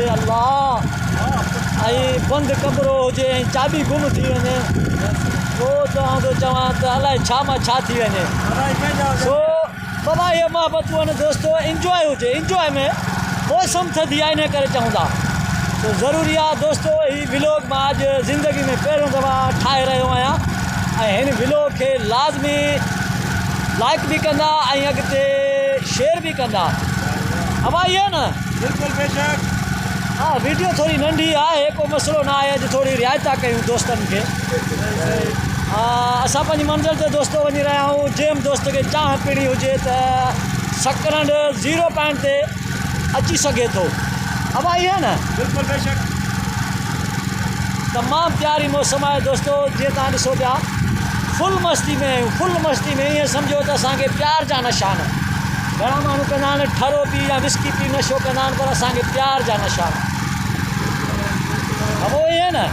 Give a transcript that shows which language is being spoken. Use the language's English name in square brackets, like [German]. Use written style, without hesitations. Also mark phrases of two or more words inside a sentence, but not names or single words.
[Sindhi] अल्लाह ऐं बंदि कमरो हुजे ऐं चाबी गुम थी वञे पोइ तव्हां थो चवां त अलाए छा मां छा थी वञे सो बाबा ये मोहब्बतूं आहिनि दोस्तो इंजॉय हुजे इंजॉय में मौसम थधी आहे इन करे चऊं था तो ज़रूरी आहे दोस्तो ही व्लॉग मां अॼु ज़िंदगी में पहिरियों दफ़ा ठाहे रहियो आहियां ऐं हिन व्लॉग खे लाज़मी लाइक भी कंदा ऐं अॻिते शेयर भी कंदा [Urdu] اب آئی ہے نا [Sindhi] बिल्कुल बेशक हाँ वीडियो थोड़ी नंढी आहे को मसलो ना आहे अॼु थोड़ी रियायत कयूं दोस्तनि खे असां पंहिंजी मंज़िल ते दोस्तो वञी रहिया आहियूं जंहिं दोस्त खे चाह पीणी हुजे त सकरंड 0 पॉइंट ते अची सघे थो [Urdu] اب آئی ہے نا [Sindhi] बिल्कुल बेशक तमामु प्यारी मौसम आहे दोस्तो जीअं तव्हां ॾिसो पिया फुल मस्ती में ईअं सम्झो त असांखे प्यार जा नशा आहिनि घणा माण्हू कंदा आहिनि ठरो पी या विस्की पी नशो कंदा आहिनि पर असांखे प्यार जा नशा आहिनि अब उहो ई आहे न